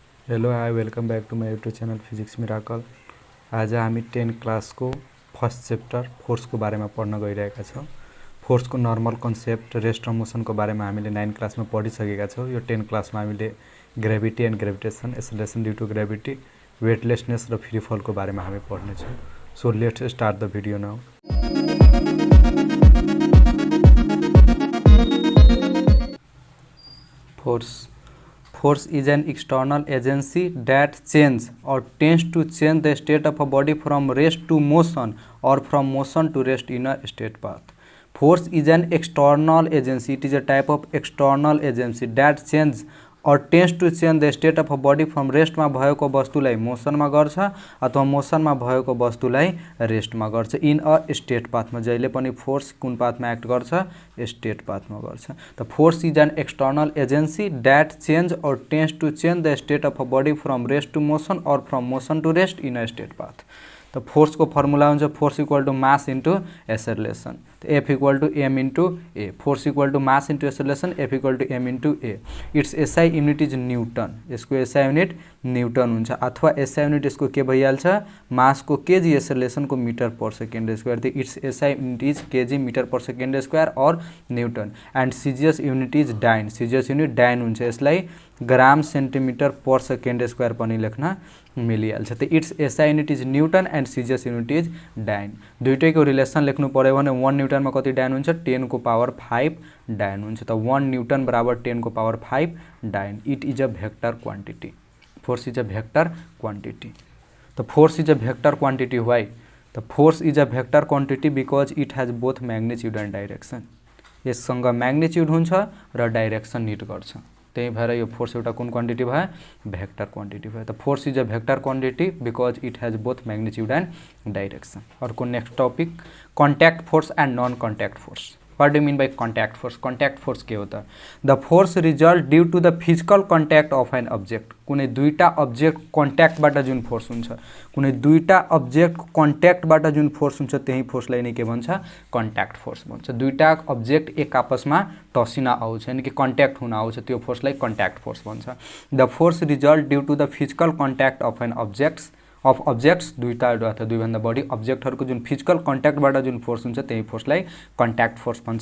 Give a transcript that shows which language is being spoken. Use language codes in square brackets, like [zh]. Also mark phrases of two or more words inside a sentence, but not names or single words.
[en] hello hi welcome back to my YouTube channel [ne] फिजिक्स मिराकल। आज हामी 10 क्लास को [en] first chapter [ne] फोर्स को बारे में पढ़न गइरहेका छौं। फोर्स को [en] normal concept rest [ne] र मोशन को बारे में हामीले 9 क्लास में पढिसकेका छौं। यो 10 क्लास में हामीले [en] gravity and gravitation, acceleration due to gravity, [ne] वेटलेसनेस र [en] free fall [ne] को बारे में हामी पढ्ने छौं। [en] so let's start the video now. Force is an external agency that changes or tends to change the state of a body from rest to motion or from motion to rest in a state path. Force is an external agency. It is a type of external agency that changes or tends to change the state of a body from rest [ne] में भएको वस्तुलाई मोशन में गर्छ अथवा मोशन में भएको वस्तुलाई रेस्ट में गर्छ [en] in a state path में। [ne] जहिले पनि फोर्स कुन पाथ में एक्ट गर्छ? स्टेट पाथ में गर्छ। [en] The force is an external agency that changes or tends to change the state of a body from rest to motion or from motion to rest in a state path. [ne] तो फोर्स को फर्मुला हुन्छ [en] force equal to mass into acceleration. तो F equal to M into A. force equal to mass into acceleration, F equal to M into A. It's SI unit is Newton. [ne] इसको [en] SI unit [ne] न्यूटन हुन्छ अथवा [en] SI unit [ne] इसको के भइहाल्छ? मास को केजी, एक्सेलरेशन को [en] metre per second square. तो it's SI unit is kg metre per second square और न्यूटन। and CGS unit is dyne. CGS unit [ne] डाइन हुन्छ। यसलाई [en] gram centimetre per second square [ne] पनि लेख्न मिलिहाल्छ। [en] तो it's SI unit is Newton and CGS unit is dyne. [ne] दुईटैको रिलेसन लेख्नु पर्यो भने 1 न्यूटन में कति डाइन हुन्छ? 10 को पावर 5 डाइन हुन्छ। तो 1 न्यूटन बराबर 10 को पावर 5 डाइन। [en] it is a vector quantity. force is a vector quantity. So force is a vector quantity why? so force is a vector quantity because it has both magnitude and direction. [ne] यससँग मैग्नीट्यूड हुन्छ र [en] direction need [ne] गर्छ। त्यही भएर यो फोर्स एउटा कुन क्वांटिटी भयो? [en] vector quantity भयो। so force is a vector quantity because it has both magnitude and direction. अर्को next topic contact force and non contact force एंड नॉन कॉन्टैक्ट फोर्स। What do you mean by contact force? Contact force [ne] के होता? [en] The force result due to the physical contact of an object. [ne] कुनै दुईटा [en] object contact [ne] बाट जुन फोर्स हुन्छ, कुनै दुईटा [en] object contact [ne] बाट जुन फोर्स हुन्छ त्यही फोर्सलाई नै के भन्छ? [en] contact force [ne] भन्छ। दुईटा ऑब्जेक्ट एक आपसमा टसिन आउँछ यानी कि कन्ट्याक्ट हुन आउँछ त्यो फोर्सलाई [en] contact force [ne] भन्छ। [en] the force result due to the physical contact of an objects [ne] दुईटा अथवा दुईभन्दा बढी ऑब्जेक्टहरुको जुन फिजिकल कन्ट्याक्टबाट जुन फोर्स हुन्छ त्यही फोर्सलाई [en] contact force [ne] भन्छ।